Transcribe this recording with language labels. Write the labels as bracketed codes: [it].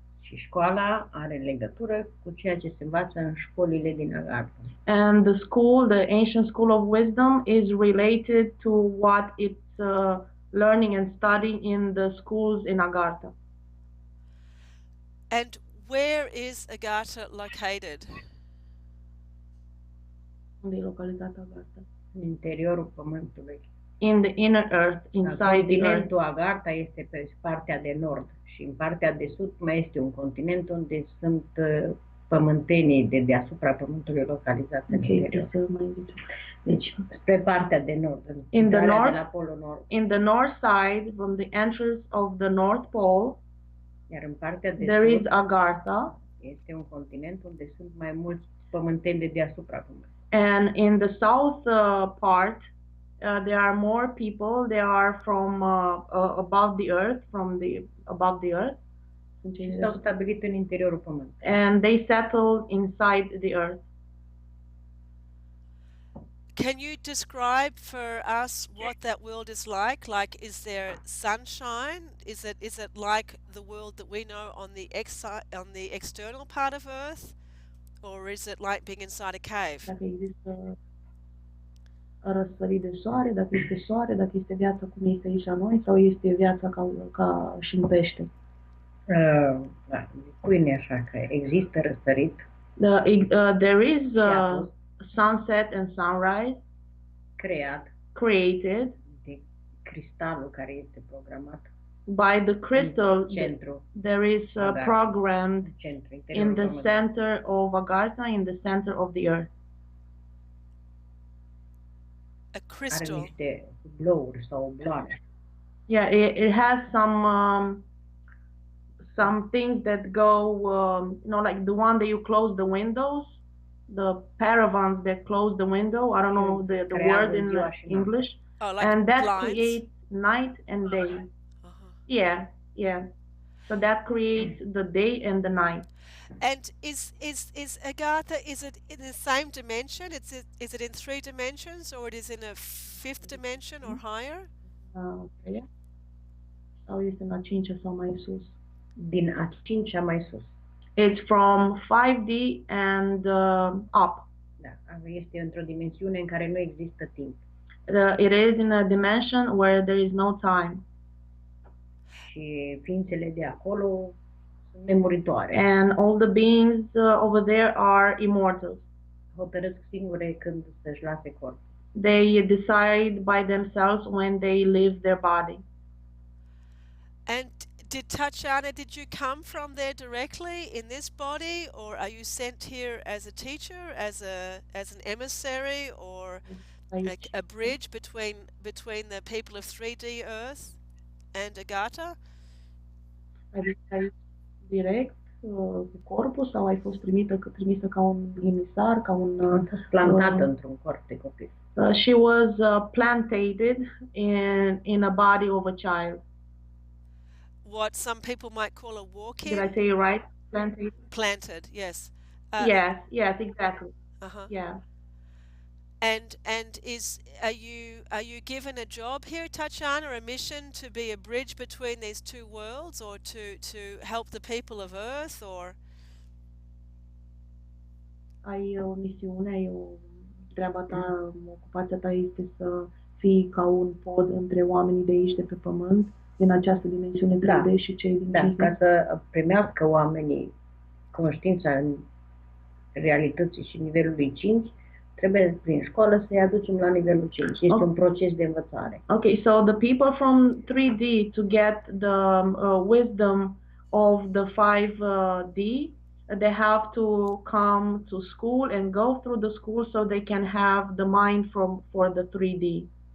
[ro] Și școala are legătură cu ceea ce se învață în școlile din Agartha. [en] And the school, the ancient school of wisdom, is related to what it's learning and studying in the schools in Agartha. And where is Agartha located? [ro] Unde e localitatea Agartha? În interiorul pământului. [en] In the inner earth, inside the earth. [ro] Continentul Agartha este pe partea de nord și în partea de sud mai este un continent unde sunt pământenii de deasupra pământului localizați în interior. Deci, spre partea de nord, [en] in the north, [ro] de la polul nord. [en] In the north side, from the entrance of the North Pole, [ro] iar în partea de [en] there [ro] sud, [en] is Agartha. [ro] Este un continent unde sunt mai mulți pământeni de deasupra pământului. [en] And in the south part, there are more people. They are from above the earth, above the earth. [ro] Și s-au stabilit în interiorul pământului. [en] And they settled inside the earth. Can you describe for us what that world is like? Like, is there sunshine? Is it like the world that we know on the external part of Earth, or is it like being inside a cave? [ro] Dacă există răsărit de soare, dacă este soare, dacă este viața cum este aici la noi, sau este viața ca și în pește. Da, spune așa că există răsărit. [en] There is sunset and sunrise created [ro] de cristalul care este programat [en] by the crystal. [ro] Centru, [en] there is programmed in the center of Agartha, in the center of the earth. A crystal. [ro] Are niște glouri sau bloare. [en] Yeah, it has some things that go, like the one that you close the windows, the paravans that close the window. I don't know the word in English. Oh, like and that blinds? creates night and day. Yeah. So that creates the day and the night. And is Agartha, is it in the same dimension? Is it in 3 dimensions, or it is in a 5th dimension or higher? Yeah. [ro] Sau este în a 5-a sau mai sus? Din a 5-a mai sus. [en] It's from 5D and up. [ro] Da, este într-o dimensiune în care nu există timp. [en] It is in a dimension where there is no time. [ro] Și ființele de acolo sunt nemuritoare. [en] And all the beings over there are immortals. [ro] Hotărăsc singure când să-și lase corpul. [en] They decide by themselves when they leave their body. And Tatiana, did you come from there directly in this body, or are you sent here as a teacher, as an emissary, or a bridge between the people of 3D Earth and Agartha? [ro] Ai direct cu corpul, sau ai fost trimisă ca un emisar, ca un plantată într-un corp de copil? [en] She was planted in a body of a child. What some people might call a walk-in. Did I say it right? Planted. Planted, yes. Yes, exactly. Yeah. And are you given a job here, Tatiana, a mission to be a bridge between these two worlds, or to help the people of Earth, or? [ro] Ai o misiune, treaba ta, ocupația ta este să fii ca un pod între oamenii de aici, de pe pământ, din această dimensiune 3D și cei din Da, ca să primească oamenii conștiința în realității și nivelului 5, trebuie prin școală să-i aducem la nivelul 5. Este un proces de învățare. [en] Okay, so the people from 3D to get the wisdom of the 5D, they have to come to school and go through the school so they can have the mind for the 3D.